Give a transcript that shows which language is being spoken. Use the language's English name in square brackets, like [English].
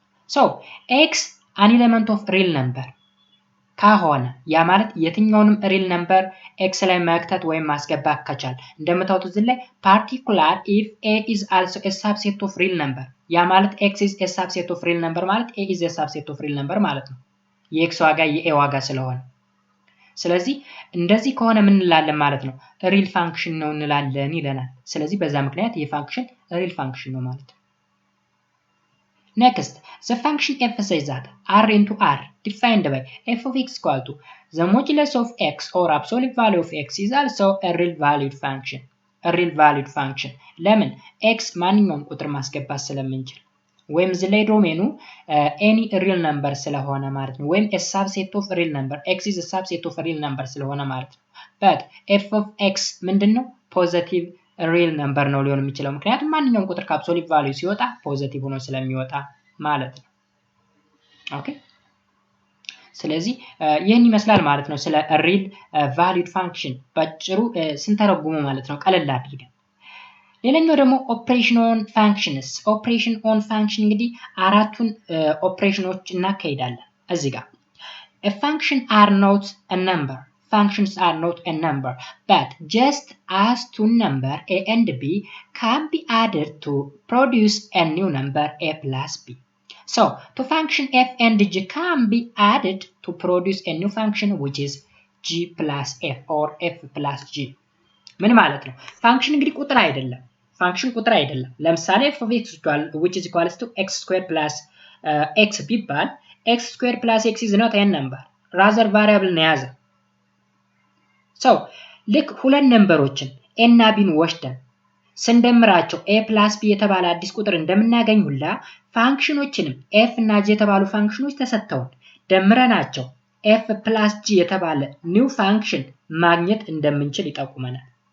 [English] ሶ ኤክስ አን ኤሌመንት ኦፍ ሪል ነምበር [Amharic] ከሆነ ያ ማለት የትኛውንም ሪል ነምበር ኤክስ ላይ መክተት ወይም ማስገባት ከቻል እንደምታውቁት እዚህ ላይ [English] ፓርቲኩላር ኢፍ ኤ ኢዝ አልሶ ኤ ሳብሴት ኦፍ ሪል ነምበር [Amharic] ያ ማለት ኤክስ ኢዝ ኤ ሳብሴት ኦፍ ሪል ነምበር ማለት ኤ ኢዝ ኤ ሳብሴት ኦፍ ሪል ነምበር ማለት ነው። የኤክስ ዋጋ የኤ ዋጋ ስለሆነ ስለዚህ እንደዚህ ከሆነ ምን እንላለን ማለት ነው? ሪል ፋንክሽን ነው እንላለን ይለናል። ስለዚህ በዛ ምክንያት ይህ ፋንክሽን ሪል ፋንክሽን ነው ማለት ነው። [English] Next, the function f says that r into r defined by f of x equal to the modulus of x or absolute value of x is also a real valued function. [Amharic] A real valued function. ለምን x ማንኛውም ቁጥር ማስገባት ስለምንችል ወይም እዚህ ላይ ዶሜኑ any real number ስለሆነ ማለት ነው። ወይም [English] a subset of real number [Amharic] x is a subset of real number ስለሆነ ማለት ነው። but f of x ምንድነው? ፖዚቲቭ ሪል ነምበር ነው ሊሆን የሚችለው ምክንያቱም ማንኛውም ቁጥር ከአብሶሉት ቫልዩ ሲወጣ ፖዚቲቭ ሆኖ ስለሚወጣ ማለት ነው። ኦኬ ስለዚህ ይህን ይመስላል ማለት ነው ስለ ሪል ቫሊድ ፋንክሽን ባጭሩ ስንተረጉሙ ማለት ነው ቀለል አድርገን። ሌላኛው ደግሞ ኦፕሬሽን ኦን ፋንክሽንስ። ኦፕሬሽን ኦን ፋንክሽን እንግዲህ አራቱን ኦፕሬሽኖች እናካሂዳለን እዚህ ጋር [English] a function are not a number. Functions are not a number, but just as two number a and b can be added to produce a new number a plus b. So, two function f and g can be added to produce a new function which is g plus f or f plus g. [Amharic] ምን ማለት ነው? ፋንክሽን እንግዲህ ቁጥር አይደለም። ፋንክሽን ቁጥር አይደለም። ለምሳሌ f of x [English] which is equals to x squared plus x [Amharic] ቢባል [English] x squared plus x is not a number, rather variable [Amharic] ነው የያዘ። ሰው ልክ ሁለት ነምበሮችን ኤ እና ቢን ወስደን ስንደምራቸው ኤ ፕላስ ቢ የተባለ አዲስ ቁጥር እንደምናገኝ ሁላ ፋንክሽኖችንም ኤፍ እና ጂ የተባሉ ፋንክሽኖች ተሰጥተውን ደምረናቸው ኤፍ ፕላስ ጂ የተባለ ኒው ፋንክሽን ማግኘት እንደምንችል ይጠቁመናል።